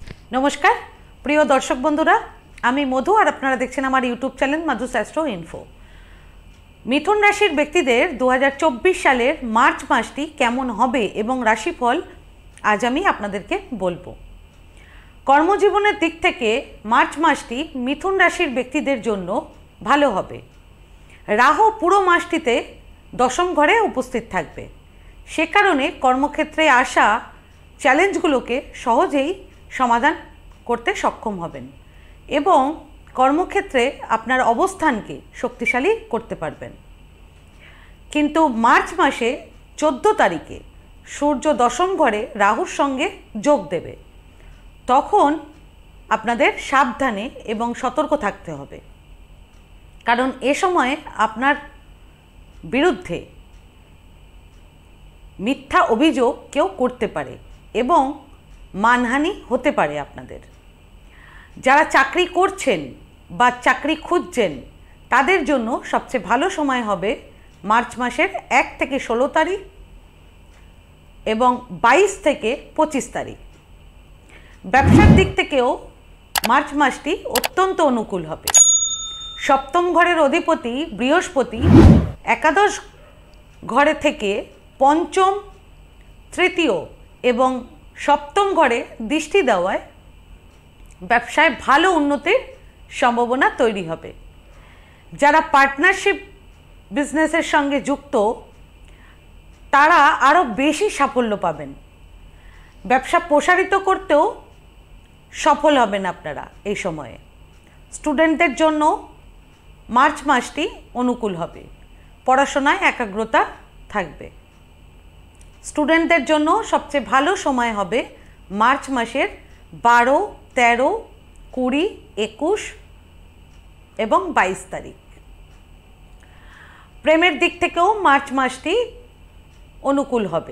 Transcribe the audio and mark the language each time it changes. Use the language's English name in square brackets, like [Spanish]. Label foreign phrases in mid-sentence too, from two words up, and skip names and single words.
[Bangla] নমস্কার প্রিয় দর্শক বন্ধুরা আমি মধু আর আপনারা দেখছেন আমার [English] YouTube channel [Bangla] মধুস এস্ট্রো ইনফো। মিথুন রাশির ব্যক্তিদের 2024 সালের মার্চ মাসটি কেমন হবে এবং রাশিফল আজ আমি আপনাদেরকে বলবো। কর্মজীবনের দিক থেকে মার্চ মাসটি মিথুন রাশির ব্যক্তিদের জন্য ভালো হবে। রাহু পুরো মাসটিতে দশম ঘরে উপস্থিত থাকবে, সে কারণে কর্মক্ষেত্রে আসা চ্যালেঞ্জগুলোকে সহজেই সমাধান করতে সক্ষম হবেন এবং কর্মক্ষেত্রে আপনার অবস্থানকে শক্তিশালী করতে পারবেন। কিন্তু মার্চ মাসে 14 তারিখে সূর্য দশম ঘরে রাহুর সঙ্গে যোগ দেবে, তখন আপনাদের সাবধানে এবং সতর্ক থাকতে হবে, কারণ এ সময় আপনার বিরুদ্ধে মিথ্যা অভিযোগ কেউ করতে পারে এবং মানহানি হতে পারে। আপনাদের যারা চাকরি করছেন বা চাকরি খুঁজছেন তাদের জন্য সবচেয়ে ভালো সময় হবে মার্চ মাসের 1 থেকে 16 তারিখ এবং 22 থেকে 25 তারিখ। ব্যবসার দিক থেকেও মার্চ মাসটি অত্যন্ত অনুকূল হবে। সপ্তম ঘরের অধিপতি বৃহস্পতি একাদশ ঘরে থেকে পঞ্চম তৃতীয় এবং সপ্তম ঘরে দৃষ্টি দেওয়ায় ব্যবসায় ভালো উন্নতির সম্ভাবনা তৈরি হবে। যারা [English] partnership businessের [Bangla] সঙ্গে যুক্ত তারা আরো বেশি সাফল্য পাবেন। ব্যবসা প্রসারিত করতেও সফল হবেন আপনারা এই সময়ে। স্টুডেন্টদের জন্য মার্চ মাসটি অনুকূল হবে, পড়াশোনায় একাগ্রতা থাকবে। स्टूडेंटদের জন্য সবচেয়ে ভালো সময় হবে মার্চ মাসের 12, 13, 20, 21 এবং 22 তারিখ। প্রেমের দিক থেকেও মার্চ মাসটি অনুকূল হবে।